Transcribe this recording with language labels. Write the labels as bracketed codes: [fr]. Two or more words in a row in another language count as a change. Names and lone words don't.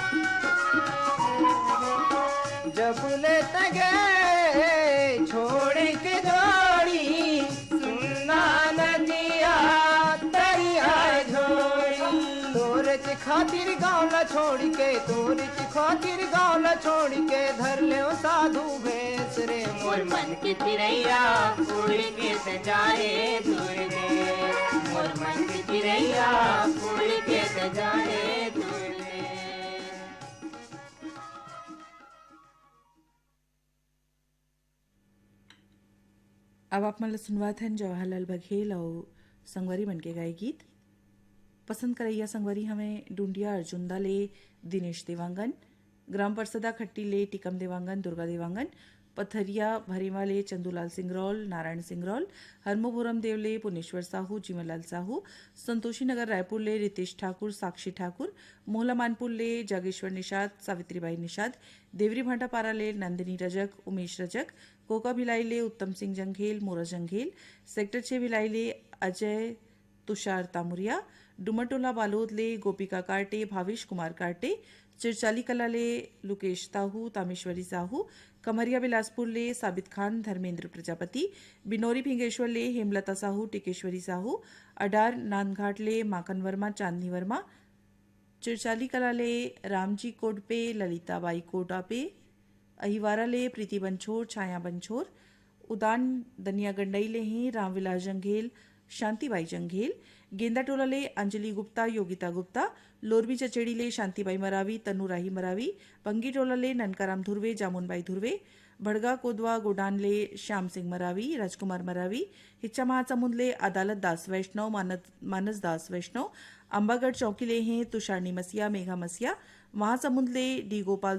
[hne] जब लेत गए छोड़ी के जोड़ी, सुनना नदिया तरिया झोरी, तोरे खातिर गाँव न छोड़ के, तोरे खातिर गाँव न छोड़ के, धर ले साधु भेस रे, मोर मन के चिड़ैया उड़ के तजारे दूर रे, मोर मन के चिड़ैया उड़ के तजारे दूर रे। अब आप मला सुनवात हैं जवाहरलाल बघेल और संगवारी बन के गाए गीत। पसंद करैया संगवारी हमें डूंडिया अर्जुंदा ले दिनेश देवांगन, ग्राम परसदा खट्टी ले टिकम देवांगन, दुर्गा देवांगन, पथरिया भरीमा ले चंदूलाल सिंगरौल, नारायण सिंगरौल, हरमोपुरम देवले पुनेश्वर साहू, जीवनलाल साहू, संतोषी नगर रायपुर ले रितेश ठाकुर, साक्षी ठाकुर, मोहला मानपुर ले जागेश्वर निषाद, सावित्रीबाई निषाद, देवरी भाटापारा ले नंदिनी रजक, उमेश रजक, कोका भिलाई ले उत्तम सिंह जंघेल, मोरा जंघेल, सेक्टर 6 भिलाई ले अजय तुषार तामुरिया, डुमरटोला बालोद ले गोपिका कार्टे, भावेश कुमार कार्टे, चिरचाली कला ले लुकेश साहू, तामेश्वरी साहू, कमरिया बिलासपुर ले साबित खान, धर्मेंद्र प्रजापति, बिनोरी भिंगेश्वर ले हेमलता साहू, टिकेश्वरी साहू, अडार नांदघाट ले माकन वर्मा, चांदनी वर्मा, चिरचाली कला ले रामजी कोडपे, ललिताबाई कोडापे, अहिवारा ले प्रीति बंछोर, छाया बंछोर, उदान दनिया गंडई ले हैं रामविलास जंघेल शांतिबाई जंघेल गेंदा टोला ले अंजलि गुप्ता योगिता गुप्ता लोरबी चचेड़ी ले शांतिबाई मरावी तनुराही मरावी पंगी टोला ले ननकाराम धुर्वे जामुनबाई धुर्वे भड़गा कोदवा गोडान ले श्याम सिंह मरावी राजकुमार मरावी हिच्चा महासमुंद ले अदालत दास वैष्णव मानस दास वैष्णव अंबागढ़ चौकी ले हैं तुषारनी मसिया मेघा मसिया महासमुंद ले डी गोपाल